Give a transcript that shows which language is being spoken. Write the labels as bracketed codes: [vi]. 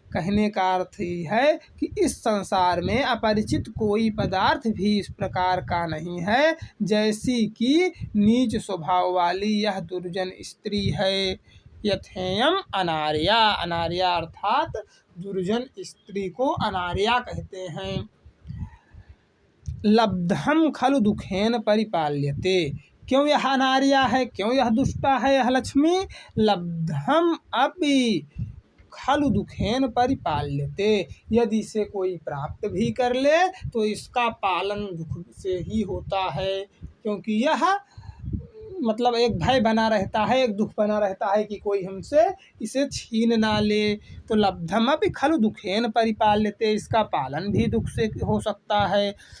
[hi] कहने का अर्थ ही है कि इस संसार में अपरिचित कोई पदार्थ भी इस प्रकार का नहीं है जैसी कि नीच स्वभाव वाली यह दुर्जन स्त्री है। [sa] यथेयम अनार्या। [hi] अनार्या अर्थात दुर्जन स्त्री को अनार्या कहते हैं। [sa] लब्धम खलु दुखेन परिपाल्यते। [hi] क्यों यह अनार्या है, क्यों यह दुष्टा है यह लक्ष्मी? [sa] लब्धम अपि खलु दुखेन परिपाल्यते। [hi] यदि इसे कोई प्राप्त भी कर ले तो इसका पालन दुख से ही होता है, क्योंकि यह मतलब एक भय बना रहता है, एक दुख बना रहता है कि कोई हमसे इसे छीन ना ले। तो [sa] लब्धम अपि खलु दुखेन परिपाल्यते, [hi] इसका पालन भी दुख से हो सकता है।